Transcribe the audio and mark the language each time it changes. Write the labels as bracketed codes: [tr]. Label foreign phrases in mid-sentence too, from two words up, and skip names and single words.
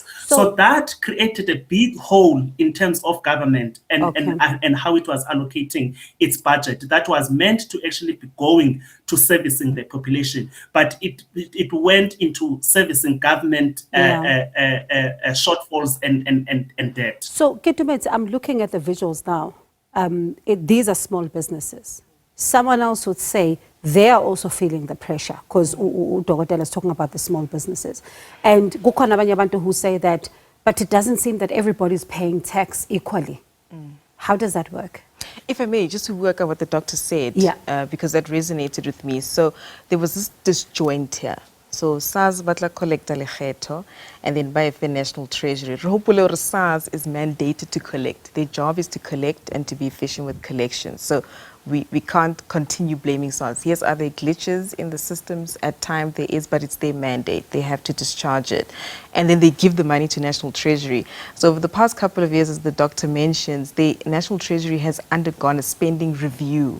[en] So that created a big hole in terms of government and how it was allocating its budget that was meant to actually be going to servicing the population, but it went into servicing government shortfalls and debt. So Ketumetse, I'm looking at the visuals now. These are small businesses. Someone else would say they are also feeling the pressure because Dokotela is talking about the small businesses. And [zu] kukhona abanye abantu [en] who say that, but it doesn't seem that everybody's paying tax equally. How does that work? If I may, just to work out what the doctor said, because that resonated with me. So there was this disjoint here. So SARS [tn] batla collecta lekgetho [en] and then by the National Treasury. Rehopole SARS is mandated to collect. Their job is to collect and to be efficient with collections. So we can't continue blaming SARS. Yes, are there glitches in the systems? At times there is, but it's their mandate. They have to discharge it. And then they give the money to National Treasury. So over the past couple of years, as the doctor mentions, the National Treasury has undergone a spending review.